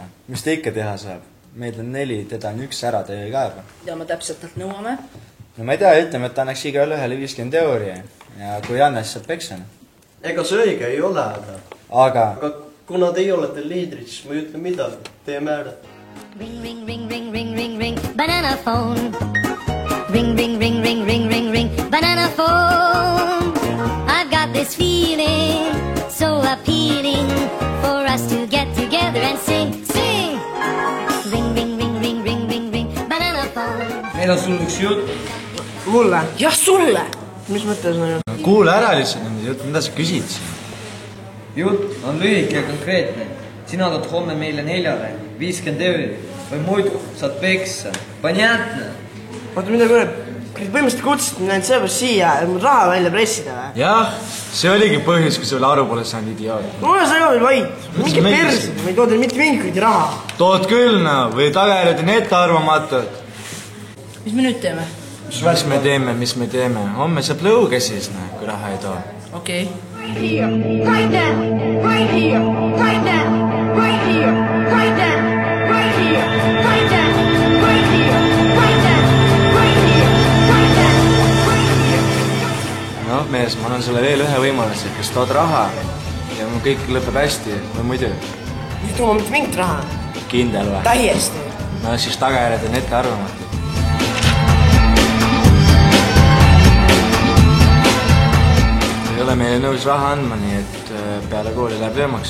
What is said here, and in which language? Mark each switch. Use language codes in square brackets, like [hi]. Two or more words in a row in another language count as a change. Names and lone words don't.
[et] Mis ta ikka teha saab? Meid on 4, teda on 1 ära, ta ei kaeba. Ja me täpselt talt nõuame? No ma ei tea, ütleme, et ta annaks igale ühele 50 euri ja kui annas, siis saab peksan. Ega see õige ei ole, aga kuna teie olete liidrid, siis ma ei ütle midagi. Teie määrad. [en] Ring, ring, ring, ring, ring, ring, ring, banana phone. Ring, ring, ring, ring, ring, ring, ring, banana phone. I've got this feeling, so appealing, for us to get together and sing, sing. Ring, ring, ring, ring, ring, ring, ring, banana phone. [et] Meil on sul üks jutt. Mulle? Jah, sulle! Mis mõttes on ju? Kuule ära lihtsalt nende jutt, mida sa küsid siin? Jutt on lühike ja konkreetne. Sina tood homme meile 4 50 euri või muidu saad peksa. [ru] Panjatne. [et] Oota, mida kuule, põhimõtteliselt kutsusid mind ainult seepärast siia, et mul raha välja pressida või? Jah, see oligi põhjus, kui sulle aru pole saanud idioot. Mulle sa ka veel vaid. Mingi persid, ma ei too teil mitte mingit raha. Tood küll, või tagajärjed on ette arvamatud. Mis me nüüd teeme? Mis me teeme? Homme saab lõuge siis, kui raha ei too. Okei. [en] Right here, right now, right here, right now, right here, right now, right here, right now, right here, right now, right here, right now, right here. [et] No, mees, ma annan sulle veel ühe võimaluse, kas tood raha ja mul kõik lõpeb hästi või muidu. Ei too mitte mingit raha. Kindel või? Täiesti. No siis tagajärjed on ette arvamatud. Ei ole meile nõus raha andma, nii et peale kooli läheb löömaks.